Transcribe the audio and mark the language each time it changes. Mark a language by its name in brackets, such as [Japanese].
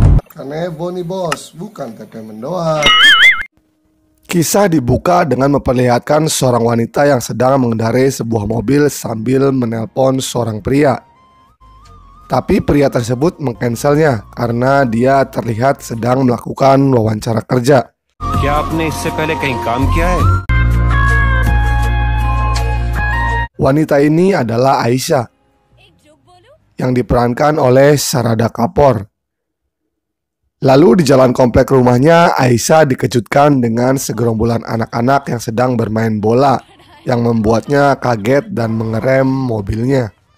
[Indonesian] Kanebo nih bos, bukan teteh mendoan. Kisah dibuka dengan memperlihatkan seorang wanita yang sedang mengendarai sebuah mobil sambil menelpon seorang pria. Tapi pria tersebut mengcancelnya karena dia terlihat sedang melakukan wawancara kerja. [Hindi] क्या आपने इससे पहले कहीं काम किया है? [Indonesian] Wanita ini adalah Aisyah yang diperankan oleh Sarada Kapoor. Lalu di jalan komplek rumahnya, Aisyah dikejutkan dengan segerombolan anak-anak yang sedang bermain bola yang membuatnya kaget dan mengerem mobilnya.